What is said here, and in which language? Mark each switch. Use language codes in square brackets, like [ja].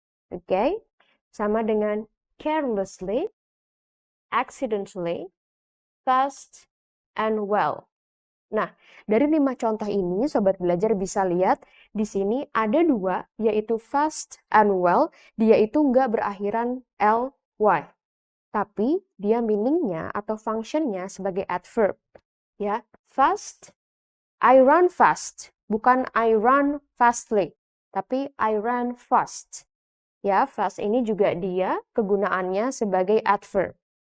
[id] Oke, sama dengan carelessly, accidentally, fast, and well. Nah, dari 5 contoh ini, sobat belajar bisa lihat di sini ada 2, yaitu fast and well. Dia itu nggak berakhiran ly, tapi dia meaningnya atau functionnya sebagai adverb. [en] Ya, fast, I run fast, [id] bukan [en] I run fastly, [id] tapi [en] I run fast. [id] Ya, fast ini juga dia kegunaannya sebagai adverb.